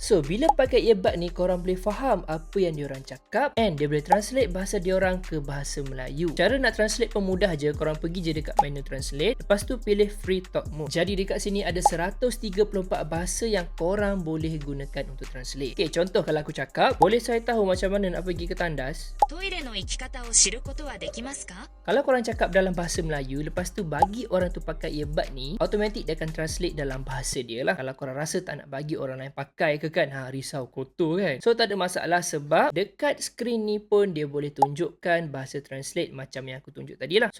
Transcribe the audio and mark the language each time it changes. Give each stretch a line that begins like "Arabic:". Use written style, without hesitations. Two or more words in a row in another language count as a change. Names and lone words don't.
Malay: So, bila pakai earbud ni, korang boleh faham apa yang diorang cakap and dia boleh translate bahasa diorang ke bahasa Melayu. Cara nak translate pun mudah je. Korang pergi je dekat menu translate. Lepas tu pilih
English: free talk mode.
Malay: Jadi dekat sini ada 134 bahasa yang korang boleh gunakan untuk translate. Okay, contoh kalau aku cakap, boleh saya tahu macam mana nak pergi ke tandas?
Japanese: トイレの行き方を知ることはできますか？
Malay: Kalau korang cakap dalam bahasa Melayu, lepas tu bagi orang tu pakai earbud ni, automatik dia akan translate dalam bahasa dia lah. Kalau korang rasa tak nak bagi orang lain pakai ke kan, risau kotor kan. So tak ada masalah sebab dekat skrin ni pun dia boleh tunjukkan bahasa translate macam yang aku tunjuk tadi lah.